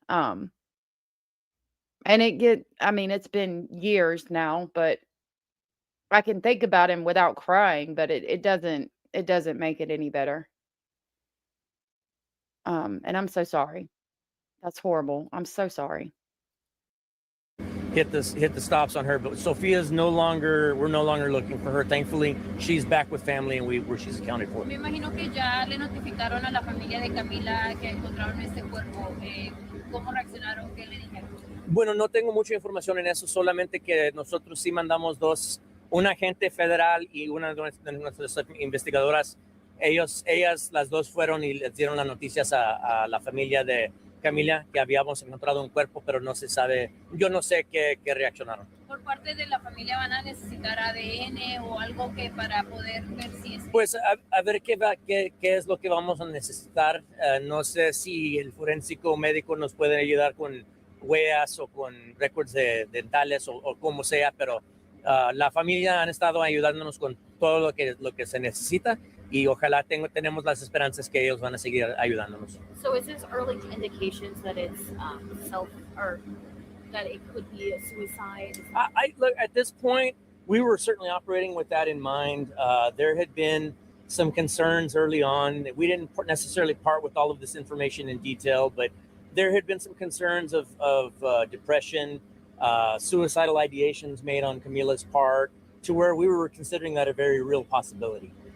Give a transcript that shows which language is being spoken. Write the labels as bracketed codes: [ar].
[en] And it's been years now, but I can think about him without crying, but it doesn't make it any better. And I'm so sorry. That's horrible. I'm so sorry. Hit the stops on her, but Sophia's we're no longer looking for her. Thankfully, she's back with family and where she's accounted for. [es] Me imagino que ya le notificaron a la familia de Camila que encontraron este cuerpo. ¿Cómo reaccionaron? ¿Qué le dijeron? Bueno, no tengo mucha información en eso, solamente que nosotros sí mandamos un agente federal y una de nuestras investigadoras. Ellas las dos fueron y les dieron las noticias a la familia de Camilia que habíamos encontrado un cuerpo, pero no se sabe, yo no sé qué reaccionaron. Por parte de la familia van a necesitar ADN o algo que para poder ver si es... Pues a ver qué es lo que vamos a necesitar. No sé si el forénsico médico nos puede ayudar con huellas o con récords dentales o como sea, pero la familia han estado ayudándonos con todo lo que se necesita y ojalá tenemos las esperanzas que ellos van a seguir ayudándonos. [en] So is this early indications that it's or that it could be a suicide? Look, at this point, we were certainly operating with that in mind. There had been some concerns early on. We didn't necessarily part with all of this information in detail, but there had been some concerns of depression, suicidal ideations made on Camila's part, to where we were considering that a very real possibility.